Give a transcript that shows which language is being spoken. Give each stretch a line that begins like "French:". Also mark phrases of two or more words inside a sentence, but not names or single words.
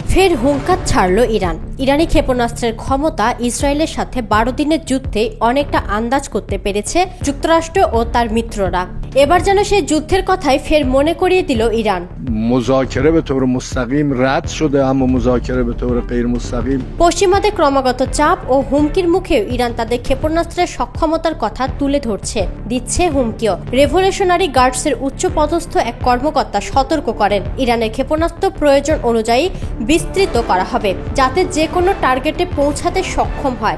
Bangla: ফের হুঙ্কার ছাড়ল ইরান। ইরানি ক্ষেপণাস্ত্রের ক্ষমতা ইসরায়েলের সাথে 12 দিনের যুদ্ধে অনেকটা আন্দাজ করতে পেরেছে যুক্তরাষ্ট্র ও তার মিত্ররা। এবার যেন সেই যুদ্ধের কথাই ফের মনে করিয়ে দিল ইরান।
Persian: مذاکره به طور مستقیم رد شده اما مذاکره به طور غیر مستقیم
Bangla: পশ্চিমাদের ক্রমাগত চাপ ও হুমকির মুখে ইরান তাদের ক্ষেপণাস্ত্রের সক্ষমতার কথা তুলে ধরছে, দিচ্ছে হুমকিও। রেভলিউশনারি গার্ডসের উচ্চপদস্থ এক কর্মকর্তা সতর্ক করেন, ইরানের ক্ষেপণাস্ত্র প্রয়োজন অনুযায়ী বিস্তৃত করা হবে যাতে যে কোনো টার্গেটে পৌঁছাতে সক্ষম হয়।